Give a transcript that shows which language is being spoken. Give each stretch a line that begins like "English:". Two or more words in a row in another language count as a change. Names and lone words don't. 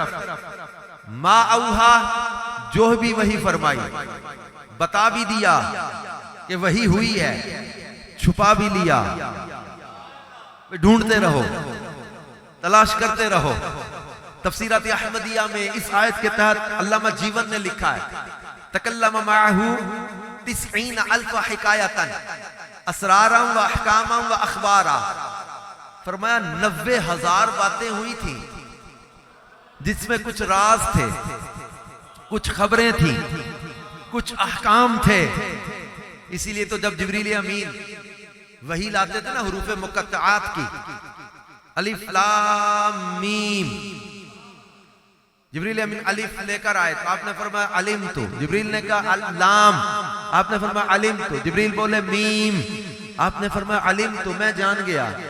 Arabic: ما اوحا،
Urdu: جو بھی وحی فرمائی، بتا بھی دیا کہ وحی ہوئی ہے، چھپا بھی لیا، ڈھونڈتے رہو، تلاش کرتے رہو۔ تفسیرات احمدیہ میں اس آیت کے تحت علامہ جیون نے لکھا ہے
Arabic: تکلم معہ 90,000 حکایتاً اسراراً و احکاماً و اخباراً،
Urdu: فرمایا 90,000 باتیں ہوئی تھیں جس میں کچھ راز تھے، کچھ خبریں تھیں، کچھ احکام تھے۔ اسی لیے تو جب جبریل امین وحی لاتے تھے نا حروف مقطعات کی، الف لام میم، جبریل امین الف لے کر آئے تو آپ نے فرمایا علمت، جبریل نے کہا لام، آپ نے فرمایا علمت، جبریل بولے میم، آپ نے فرمایا علمت، میں جان گیا،